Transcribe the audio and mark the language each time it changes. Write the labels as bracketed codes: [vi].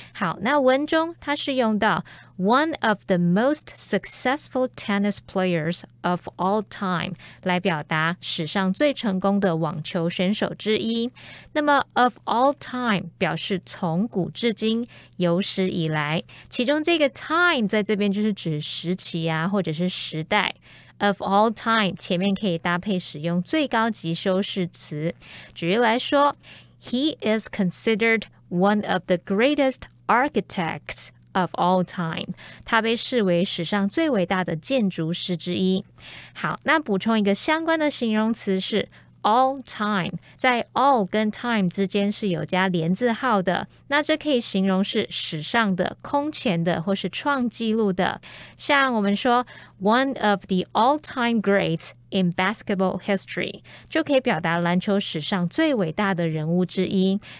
[zh] 好，那文中它是用到 [en] one of the most successful tennis players of all time [zh] 来表达史上最成功的网球选手之一。那么 [en] of all time [zh] 表示从古至今，有史以来，其中这个 time 在这边就是指时期啊，或者是时代。 [en] Of all time [zh] 前面可以搭配使用最高级修饰词。举例来说 [en] He is considered one of the greatest architects of all time [zh] 他被视为史上最伟大的建筑师之一。好，那补充一个相关的形容词是all time， 在 all 跟 time 之间是有加连字号的，那这可以形容是史上的、空前的或是创纪录的。像我们说 [en] one of the all-time greats in basketball history [zh] 就可以表达篮球史上最伟大的人物之一。